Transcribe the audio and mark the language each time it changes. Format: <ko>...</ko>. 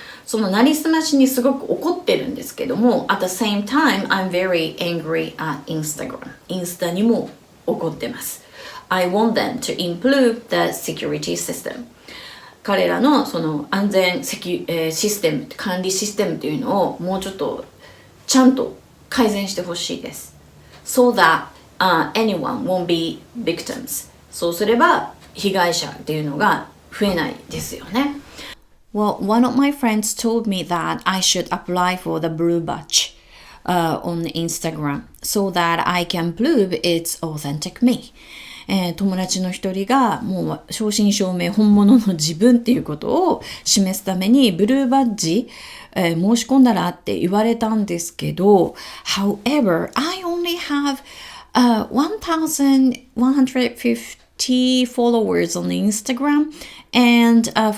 <ja>そのなりすましにすごく怒ってるんですけども</ja> <en>at the same time I'm very angry at Instagram</en> <ja>インスタにも怒ってます</ja> <en>I want them to improve the security system.</en> <ja>彼らのその安全システム、管理システムというのをもうちょっとちゃんと改善してほしいです。</ja> <en>So that、anyone won't be victims.</en> <ja>そうすれば被害者っていうのが増えないですよね。</ja> <en>Well, one of my friends told me that I should apply for the blue badge、on Instagram so that I can prove it's authentic me.</en> <ja>友達の一人がもう正真正銘本物の自分っていうことを示すためにブルーバッジ、申し込んだらって言われたんですけど</ja> <en>However, I only have、1150 followers on Instagram and、</en>